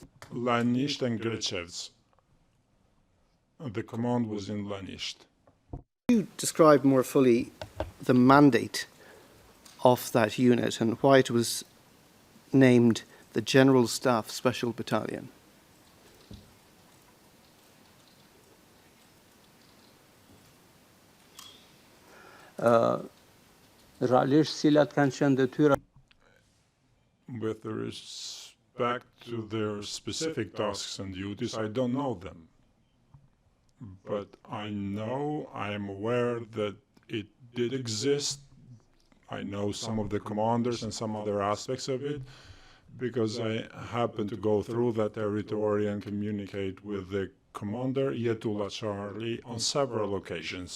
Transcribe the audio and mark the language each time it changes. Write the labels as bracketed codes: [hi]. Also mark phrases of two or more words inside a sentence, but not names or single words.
[en] Lanisht and Grechevs. The command was in Lanisht. Could you describe more fully the mandate of that unit and why it was named the General Staff Special Battalion? [sq] Realisht cilat kanë qenë detyra [en] With respect to their specific tasks and duties, I don't know them. But I am aware that it did exist. I know some of the commanders and some other aspects of it because I happened to go through that territory and communicate with the commander, Yetullah Charlie, on several occasions.